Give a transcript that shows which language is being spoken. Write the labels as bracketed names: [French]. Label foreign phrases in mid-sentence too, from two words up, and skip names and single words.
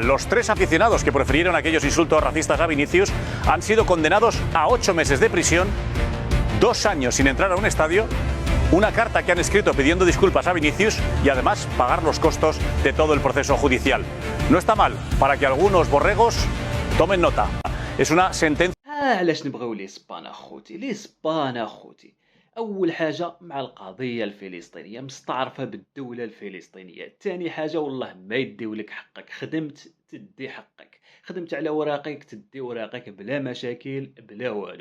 [Spanish] Los 3 aficionados que prefirieron aquellos insultos racistas a Vinicius han sido condenados a 8 meses de prisión, 2 años sin entrar a un estadio, una carta que han escrito pidiendo disculpas a Vinicius y además pagar los costos de todo el proceso judicial. No está mal para que algunos borregos tomen nota. Es una sentencia. [Arabic] علاش نبغيو الاسبان اخوتي الاسبان اخوتي. اول حاجه مع القضيه الفلسطينيه مستعرفه بالدوله الفلسطينيه. ثاني حاجه والله ما يديو لك حقك، خدمت تدي حقك، خدمت على وراقك تدي وراقك بلا مشاكل بلا والو.